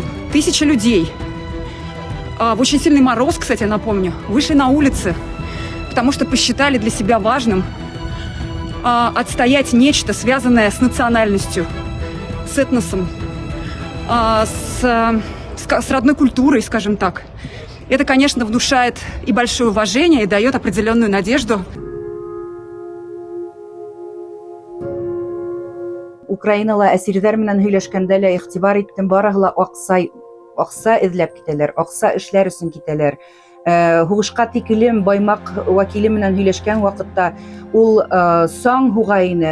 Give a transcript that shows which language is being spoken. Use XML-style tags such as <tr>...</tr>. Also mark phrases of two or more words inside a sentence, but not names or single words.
<ru>Тысячи людей, в очень сильный мороз, кстати, я напомню, вышли на улицы, потому что посчитали для себя важным отстоять нечто, связанное с национальностью, с этносом, с родной культурой, скажем так. Это, конечно, внушает и большое уважение, и дает определенную надежду.</ru> <ba>Украинала әсирҙәр менән һөйләшкәндә лә иғтибар иттем, барыһы ла аҡса эҙләп китәләр, аҡса эшләр өсөн китәләр. Һуғышҡа тикелем Баймаҡ вәкиле менән һөйләшкән ваҡытта ул саң һуға ине.</ba>